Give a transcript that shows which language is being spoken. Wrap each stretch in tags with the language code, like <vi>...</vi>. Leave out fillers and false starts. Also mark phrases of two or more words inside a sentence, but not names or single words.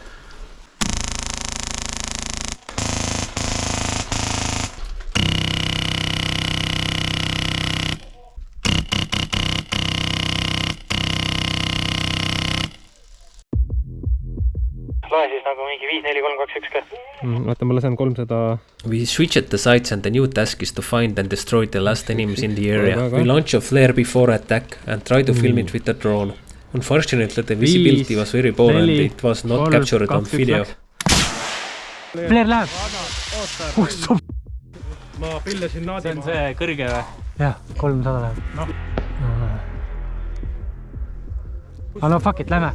<et>Loe siis nagu mingi 5, 4, 3, 2, 1 ka. Vaata, ma lasen 300...</et> <en>We switched the sights and the new task is to find and destroy the last enemies in the area. We launch a flare before attack and try to film it with the drone. Unfortunately, the visibility was very poor and it was not captured on video.</en> <et>Flare läheb. Ma pillasin naadi See on see kõrge või? Jah, 300 läheb. No</et> <en>fuck it,</en> <et>lähme.</et>